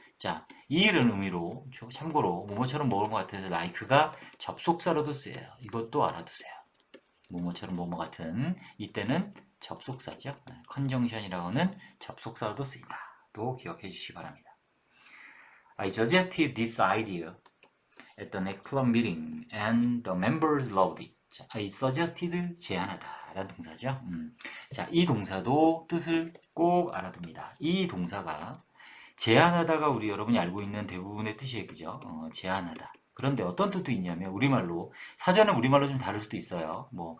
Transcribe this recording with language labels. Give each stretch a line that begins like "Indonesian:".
Korean: 자, 이런 의미로 참고로 뭐뭐처럼 뭐뭐 같은 like가 접속사로도 쓰여요. 이것도 알아두세요. 뭐뭐처럼 뭐뭐 같은 이때는 접속사죠. 컨정션이라고 하는 접속사로도 쓰인다. 또 기억해 주시기 바랍니다.
English: I suggested this idea at the next club meeting and the members loved it.
Korean: 자,
English: I suggested
Korean: 제안하다 라는 동사죠. 자, 이 동사도 뜻을 꼭 알아둡니다. 이 동사가 제안하다가 우리 여러분이 알고 있는 대부분의 뜻이에요. 그죠? 제안하다. 그런데 어떤 뜻도 있냐면 우리말로 사전은 우리말로 좀 다를 수도 있어요.